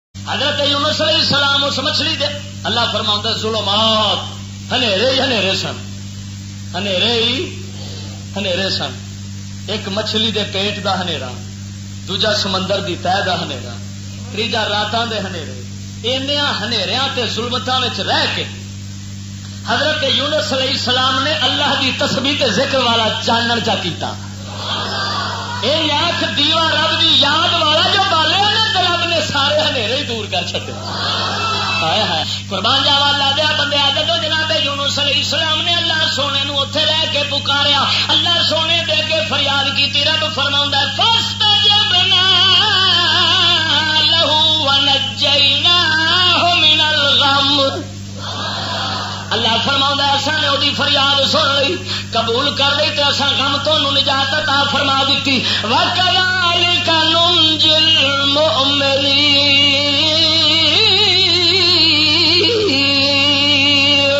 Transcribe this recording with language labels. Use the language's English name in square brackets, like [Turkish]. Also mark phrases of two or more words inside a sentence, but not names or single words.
[Punjabi] حضرت یونس [Arabic] علیہ السلام [Punjabi] اس مچھلی دے اللہ فرماؤں ظلمات ہنیرے ہی ہنیرے سن، ہنیرے ہی ہنیرے سن. ایک مچھلی دے پیٹ دا ہنیرا، دوجا سمندر دی تہ دا ہنیرا، تیجا راتاں دے ہنیرے. انہاں ہنیریاں تے ظلمتاں وچ رہ کے حضرت یونس [Arabic] علیہ السلام [Punjabi] نے اللہ دی تسبیح تے ذکر والا چانن چا کیتا. اے آنکھ دیوا رب دی یاد والا جو بالے نے تے رب نے سارے ہنیرے ہی دور کر چھڈے. ہائے ہائے قربان جاوا اللہ دے بندے جدوں جناب یونس [Arabic] علیہ السلام [Punjabi] نے اللہ سونے نو اوتھے رہ کے پکاریا، اللہ سونے دے کے فریاد کیتی، رب فرماوندا ہے [Arabic] فاستجبنا له ونجيناه من الغم. [Punjabi] اللہ فرماؤں ایسا نے وہی فریاد سن لی، قبول کر لی تو اصا غم تو نجات عطا فرما دیتی. [Arabic] وَكَذَلِكَ نُنْجِي الْمُؤْمِنِينَ.